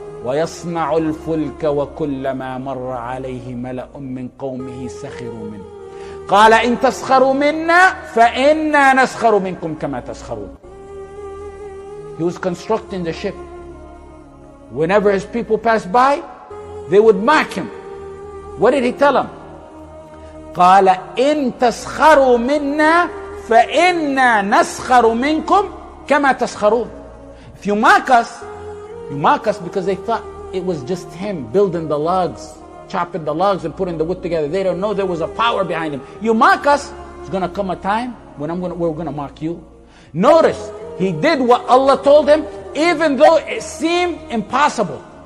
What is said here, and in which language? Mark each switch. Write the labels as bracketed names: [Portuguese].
[Arabic] وَيَصْنَعُ الْفُلْكَ وَكُلَّمَا مَرَّ عَلَيْهِ مَلَأٌ مِّن قَوْمِهِ سَخِرُوا مِنْهُ قَالَ إِن تَسْخَرُوا مِنَّا فَإِنَّا نَسْخَرُ مِنكُمْ كَمَا تَسْخَرُونَ. [English] He was constructing the ship. Whenever his people passed by, they would mock him. What did he tell them? [Arabic] قال إن تسخروا منا فإنا نسخر منكم كما تسخرون. [English] If you mock us because they thought it was just him building the logs, chopping the logs and putting the wood together. They don't know there was a power behind him. You mock us, it's going to come a time when we're going to mock you. Notice, he did what Allah told him, even though it seemed impossible.